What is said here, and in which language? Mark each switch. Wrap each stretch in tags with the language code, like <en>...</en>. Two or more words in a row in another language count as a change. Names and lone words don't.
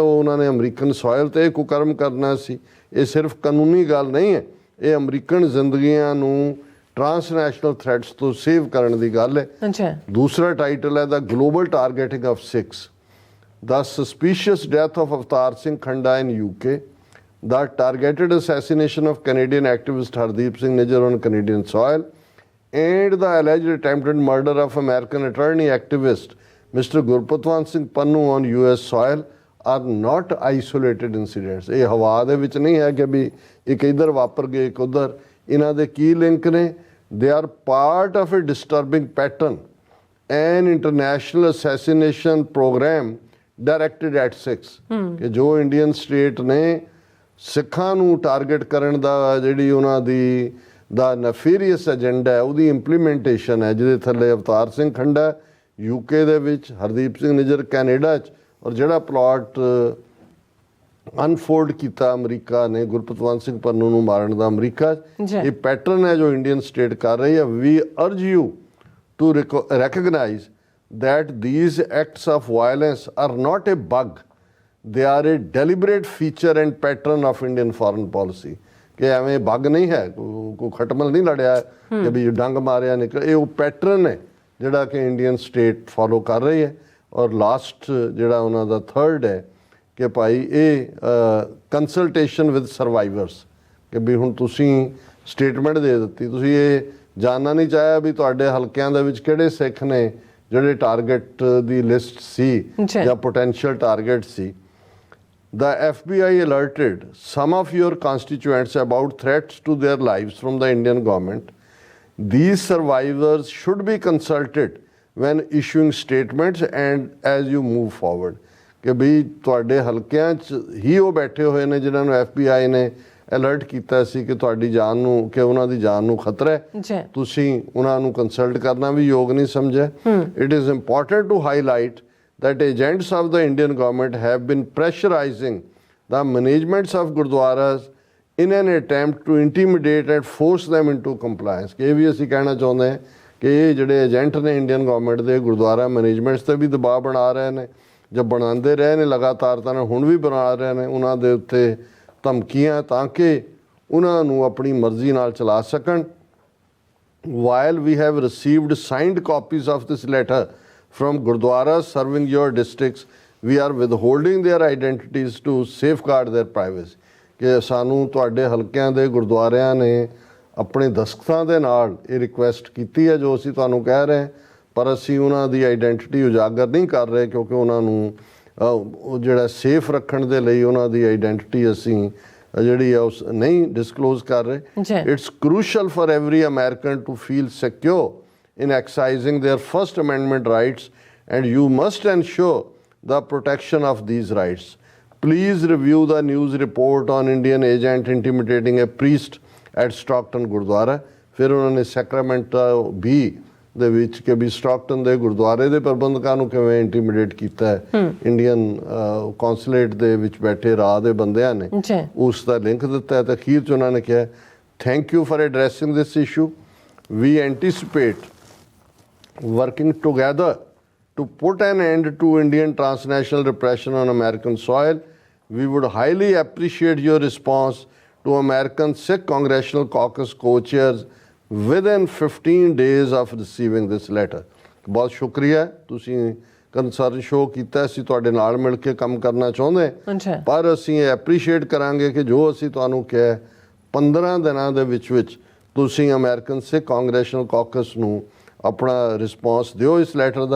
<pa>ਉਹ ਉਹਨਾਂ ਨੇ</pa> <en>American soil</en> <pa>'ਤੇ ਕੁਕਰਮ ਕਰਨਾ ਸੀ। ਇਹ ਸਿਰਫ ਕਾਨੂੰਨੀ ਗੱਲ ਨਹੀਂ ਹੈ, ਇਹ ਅਮਰੀਕਨ ਜ਼ਿੰਦਗੀਆਂ ਨੂੰ</pa> <en>transnational threats</en> <pa>ਤੋਂ ਸੇਵ ਕਰਨ ਦੀ ਗੱਲ ਹੈ। ਦੂਸਰਾ ਟਾਈਟਲ ਹੈ</pa> <en>The Global Targeting of Sikhs, the Suspicious Death of Avtar Singh Khanda in UK, the targeted assassination of Canadian activist Hardeep Singh Nijjar on Canadian soil, and the alleged attempted murder of American attorney activist Mr. Gurpatwant Singh Pannu on US soil are not isolated incidents.</en> <pa>ਇਹ ਹਵਾ ਦੇ ਵਿੱਚ ਨਹੀਂ ਹੈ ਕਿ ਵੀ ਇੱਕ ਇੱਧਰ ਵਾਪਰ ਗਏ ਇੱਕ ਉੱਧਰ। ਇਹਨਾਂ ਦੇ ਕੀ ਲਿੰਕ ਨੇ?</pa> <en>They are part of a disturbing pattern, an international assassination program directed at Sikhs,</en> <pa>ਕਿ ਜੋ</pa> <en>Indian state</en> <pa>ਨੇ ਸਿੱਖਾਂ ਨੂੰ ਟਾਰਗੇਟ ਕਰਨ ਦਾ ਜਿਹੜੀ ਉਹਨਾਂ ਦੀ</pa> <en>the nefarious agenda</en> <pa>ਹੈ ਉਹਦੀ ਇੰਪਲੀਮੈਂਟੇਸ਼ਨ ਹੈ, ਜਿਹਦੇ ਥੱਲੇ ਅਵਤਾਰ ਸਿੰਘ ਖੰਡਾ UK ਦੇ ਵਿੱਚ, ਹਰਦੀਪ ਸਿੰਘ ਨਿੱਜਰ ਕੈਨੇਡਾ 'ਚ ਔਰ ਜਿਹੜਾ ਪਲਾਟ ਅਨਫੋਲਡ ਕੀਤਾ ਅਮਰੀਕਾ ਨੇ ਗੁਰਪਤਵੰਤ ਸਿੰਘ ਪੰਨੂ ਨੂੰ ਮਾਰਨ ਦਾ ਅਮਰੀਕਾ 'ਚ, ਇਹ ਪੈਟਰਨ ਹੈ ਜੋ</pa> <en>Indian state</en> <pa>ਕਰ ਰਹੀ ਹੈ।</pa> <en>We urge you to recognize that these acts of violence are not a bug, they are a deliberate feature and pattern of Indian foreign policy.</en> <pa>ਕਿ ਐਵੇਂ ਬੱਗ ਨਹੀਂ ਹੈ, ਕੋਈ ਖਟਮਲ ਨਹੀਂ ਲੜਿਆ ਕਿ ਵੀ ਡੰਗ ਮਾਰਿਆ ਨਿਕਲ, ਇਹ ਉਹ ਪੈਟਰਨ ਹੈ ਜਿਹੜਾ ਕਿ</pa> <en>Indian state</en> <pa>ਫੋਲੋ ਕਰ ਰਹੀ ਹੈ। ਔਰ ਲਾਸਟ ਜਿਹੜਾ ਉਹਨਾਂ ਦਾ ਥਰਡ ਹੈ ਕਿ ਭਾਈ ਇਹ</pa> <en>consultation with survivors,</en> <pa>ਕਿ ਵੀ ਹੁਣ ਤੁਸੀਂ ਸਟੇਟਮੈਂਟ ਦੇ ਦਿੱਤੀ, ਤੁਸੀਂ ਇਹ ਜਾਣਨਾ ਨਹੀਂ ਚਾਹਿਆ ਵੀ ਤੁਹਾਡੇ ਹਲਕਿਆਂ ਦੇ ਵਿੱਚ ਕਿਹੜੇ ਸਿੱਖ ਨੇ ਜਿਹੜੇ ਟਾਰਗੇਟ ਦੀ ਲਿਸਟ ਸੀ ਜਾਂ</pa> <en>potential target</en> <pa>ਸੀ।</pa> <en>The FBI alerted some of your constituents about threats to their lives from the Indian government. These survivors should be consulted when issuing statements and as you move forward.</en> <pa>ਕਿ ਵੀ ਤੁਹਾਡੇ ਹਲਕਿਆਂ 'ਚ ਹੀ ਉਹ ਬੈਠੇ ਹੋਏ ਨੇ ਜਿਨ੍ਹਾਂ ਨੂੰ FBI ਨੇ ਅਲਰਟ ਕੀਤਾ ਸੀ ਕਿ ਤੁਹਾਡੀ ਜਾਨ ਨੂੰ, ਕਿ ਉਹਨਾਂ ਦੀ ਜਾਨ ਨੂੰ ਖਤਰਾ ਹੈ, ਤੁਸੀਂ ਉਹਨਾਂ ਨੂੰ ਕੰਸਲਟ ਕਰਨਾ ਵੀ ਯੋਗ ਨਹੀਂ ਸਮਝਿਆ।</pa> <en>It is important to highlight that agents of the Indian government have been pressurizing the managements of gurdwaras in an attempt to intimidate and force them into compliance।</en> <pa>ਕਿ ਇਹ ਵੀ ਅਸੀਂ ਕਹਿਣਾ ਚਾਹੁੰਦੇ ਹਾਂ ਕਿ ਇਹ ਜਿਹੜੇ ਏਜੰਟ ਨੇ</pa> <en>Indian government</en> <pa>ਦੇ</pa> <en>gurdwara managements</en> <pa>'ਤੇ ਵੀ ਦਬਾਅ ਬਣਾ ਰਹੇ ਨੇ, ਜਾਂ ਬਣਾਉਂਦੇ ਰਹੇ ਨੇ ਲਗਾਤਾਰ, ਤਾਂ ਹੁਣ ਵੀ ਬਣਾ ਰਹੇ ਨੇ ਉਹਨਾਂ ਦੇ ਉੱਤੇ ਧਮਕੀਆਂ ਤਾਂ ਕਿ ਉਹਨਾਂ ਨੂੰ ਆਪਣੀ ਮਰਜ਼ੀ ਨਾਲ ਚਲਾ ਸਕਣ।</pa> <en>While we have received signed copies of this letter from gurdwaras serving your districts, we are withholding their identities to safeguard their privacy।</en> <pa>ਕਿ ਸਾਨੂੰ ਤੁਹਾਡੇ ਹਲਕਿਆਂ ਦੇ ਗੁਰਦੁਆਰਿਆਂ ਨੇ ਆਪਣੇ ਦਸਤਖਤਾਂ ਦੇ ਨਾਲ ਇਹ ਰਿਕੁਐਸਟ ਕੀਤੀ ਹੈ ਜੋ ਅਸੀਂ ਤੁਹਾਨੂੰ ਕਹਿ ਰਹੇ ਹਾਂ, ਪਰ ਅਸੀਂ ਉਹਨਾਂ ਦੀ ਆਈਡੈਂਟੀਟੀ ਉਜਾਗਰ ਨਹੀਂ ਕਰ ਰਹੇ ਕਿਉਂਕਿ ਉਹਨਾਂ ਨੂੰ ਉਹ ਜਿਹੜਾ ਸੇਫ ਰੱਖਣ ਦੇ ਲਈ ਉਹਨਾਂ ਦੀ ਆਈਡੈਂਟੀਟੀ ਅਸੀਂ ਜਿਹੜੀ ਆ ਉਸ ਨਹੀਂ ਡਿਸਕਲੋਜ਼ ਕਰ ਰਹੇ।</pa> <en>It's crucial for every American to feel secure in exercising their First Amendment rights, and you must ensure the protection of these rights. Please review the news report on Indian agent intimidating a priest at Stockton Gurdwara।</en> <pa>ਫਿਰ ਉਹਨਾਂ ਨੇ ਸੈਕਰਾਮੈਂਟੋ ਵੀ ਦੇ ਵਿੱਚ ਕਿ ਵੀ ਸਟਾਕਟਨ ਦੇ ਗੁਰਦੁਆਰੇ ਦੇ ਪ੍ਰਬੰਧਕਾਂ ਨੂੰ ਕਿਵੇਂ ਇੰਟੀਮੀਡੇਟ ਕੀਤਾ ਹੈ</pa> <en>Indian consulate</en> <pa>ਦੇ ਵਿੱਚ ਬੈਠੇ ਰਾਹ ਦੇ ਬੰਦਿਆਂ ਨੇ, ਉਸ ਦਾ ਲਿੰਕ ਦਿੱਤਾ ਹੈ। ਤੇ ਅਖੀਰ 'ਚ ਉਹਨਾਂ ਨੇ ਕਿਹਾ,</pa> <en>Thank you for addressing this issue, we anticipate working together to put an end to Indian transnational repression on American soil. We would highly appreciate your response to American Sikh Congressional Caucus co-chairs within 15 days of receiving this letter।</en> <pa>ਬਹੁਤ ਸ਼ੁਕਰੀਆ, ਤੁਸੀਂ</pa> <en>concern show</en> <pa>ਕੀਤਾ, ਅਸੀਂ ਤੁਹਾਡੇ ਨਾਲ ਮਿਲ ਕੇ ਕੰਮ ਕਰਨਾ ਚਾਹੁੰਦੇ, ਪਰ ਅਸੀਂ ਇਹ ਐਪਰੀਸ਼ੀਏਟ ਕਰਾਂਗੇ ਕਿ ਜੋ ਅਸੀਂ ਤੁਹਾਨੂੰ ਕਿਹਾ 15 ਦਿਨਾਂ ਦੇ ਵਿੱਚ ਤੁਸੀਂ ਅਮਰੀਕਨ ਸਿੱਖ ਕਾਂਗਰੈਸ਼ਨਲ ਕਾਕਸ ਨੂੰ ਆਪਣਾ ਰਿਸਪੌਂਸ ਦਿਓ ਇਸ ਲੈਟਰ ਦਾ।</pa>